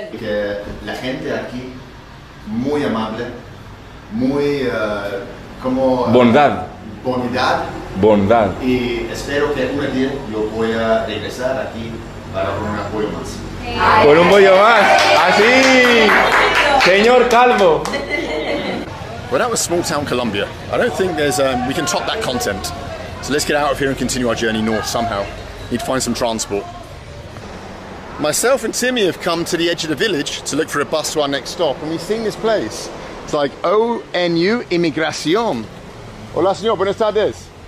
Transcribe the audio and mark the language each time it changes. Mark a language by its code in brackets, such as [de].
[es] Que la gente aquí muy amable, muy como Bondad. bondad, y espero que un día yo voy a regresar aquí para un apoyo más. Con un bollo más. Así. Señor Calvo. [en] Well, that was small town Colombia. I don't think there's we can top that content. So let's get out of here and continue our journey north somehow. Need to find some transport. Myself and Timmy have come to the edge of the village to look for a bus to our next stop, and we've seen this place. It's like [es] ONU Inmigración. Hola, señor, buenas tardes.